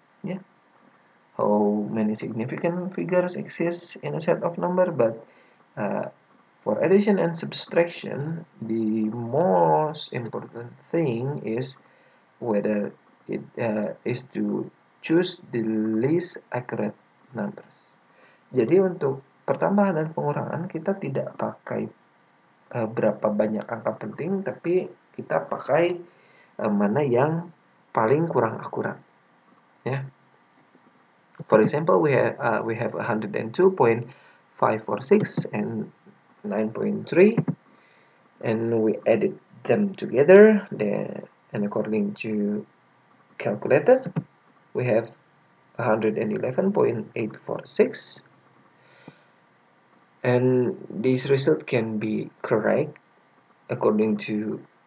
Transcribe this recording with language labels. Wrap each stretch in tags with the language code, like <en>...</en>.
<en>Yeah, how many significant figures exist in a set of number, but for addition and subtraction, the most important thing is whether it is to choose the least accurate numbers.</en> <id>Jadi untuk pertambahan dan pengurangan kita tidak pakai berapa banyak angka penting, tapi kita pakai mana yang paling kurang akurat. Ya.</id> <en>For example, we have 102.546 and 9.3, and we added them together. And according to calculator, we have 111.846, and this result can be correct according to</en>